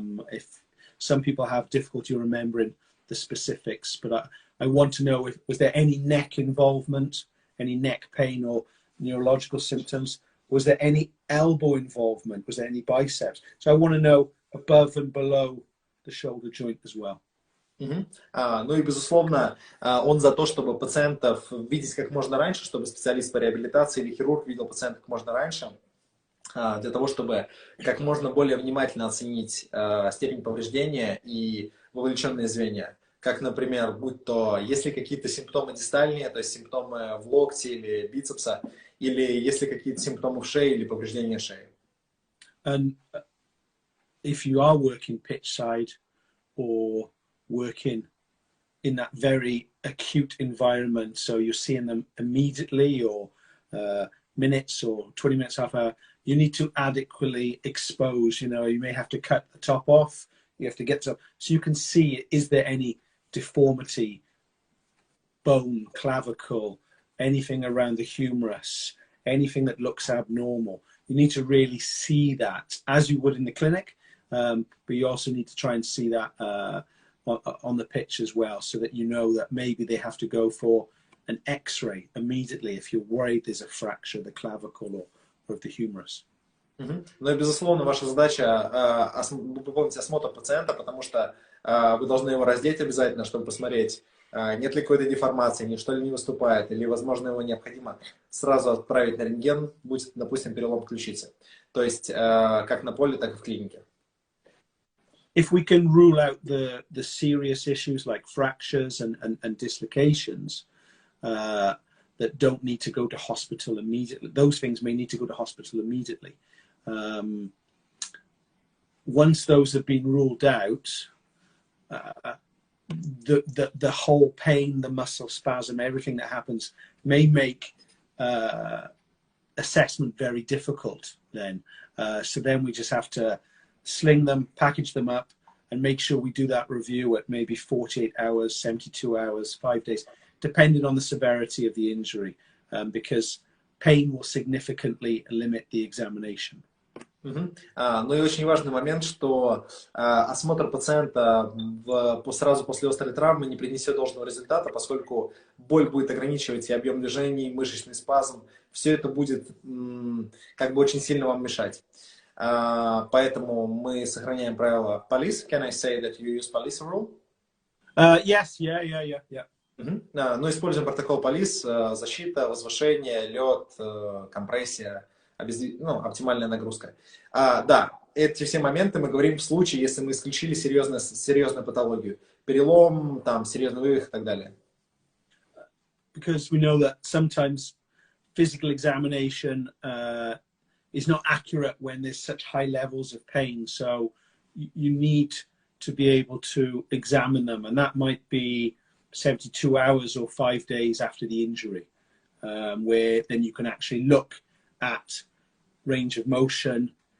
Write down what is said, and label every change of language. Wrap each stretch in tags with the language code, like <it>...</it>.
<en>If some people have difficulty remembering the specifics, but I want to know, was there any neck involvement, any neck pain or neurological symptoms? Was there any elbow involvement? Was there any biceps? So I want to know above and below the shoulder joint as well.</en> <ru>Ну и, безусловно, он за то, чтобы пациентов видеть как можно раньше, чтобы специалист по реабилитации или хирург видел пациента как можно раньше, для того, чтобы как можно более внимательно оценить степень повреждения и вовлеченные звенья. Как, например, будь то, есть ли какие-то симптомы дистальные, то есть симптомы в локте или бицепса, или есть ли какие-то симптомы в шее или повреждения шеи.</ru> <en>And if you are working pitch side or working in that very acute environment, so you're seeing them immediately or minutes or 20 minutes, half hour, you need to adequately expose, you may have to cut the top off, you have to get to, so you can see, is there any deformity, bone, clavicle, anything around the humerus, anything that looks abnormal. You need to really see that as you would in the clinic, but you also need to try and see that on the pitch as well, so that you know that maybe they have to go for an X-ray immediately if you're worried there's a fracture of the clavicle or of the humerus.</en> <ru>Ну и, безусловно, ваша задача выполнить осмотр пациента, потому что вы должны его раздеть обязательно, чтобы посмотреть, нет ли какой-то деформации, ничто ли не выступает, или, возможно, его необходимо сразу отправить на рентген, будь, допустим, перелом ключицы. То есть, как на поле, так и в клинике.</ru> <en>If we can rule out the serious issues like fractures and dislocations that don't need to go to hospital immediately, those things may need to go to hospital immediately. Once those have been ruled out, the whole pain, the muscle spasm, everything that happens may make assessment very difficult then. So then we just have to sling them, package them up, and make sure we do that review at maybe 48 hours, 72 hours, 5 days, depending on the severity of the injury, because pain will significantly limit the examination.</en> <ru>Ну и очень важный момент, что осмотр пациента сразу после острой травмы не принесет должного результата, поскольку боль будет ограничивать и объем движений, мышечный спазм. Все это будет как бы очень сильно вам мешать. Поэтому мы сохраняем правило police.</ru> <en>Can I say that you use police rule? Yes, yeah.</en> <ru>Ну, используем протокол police, защита, возвышение, лед, компрессия, оптимальная нагрузка. Да, эти все моменты мы говорим в случае, если мы исключили серьезную патологию. Перелом, там, серьезный вывих и так далее.</ru> <en>Because we know that sometimes physical examination is not accurate when there's such high levels of pain. So you need to be able to examine them. And that might be 72 hours or 5 days after the injury, where then you can actually look at range of motion,</en>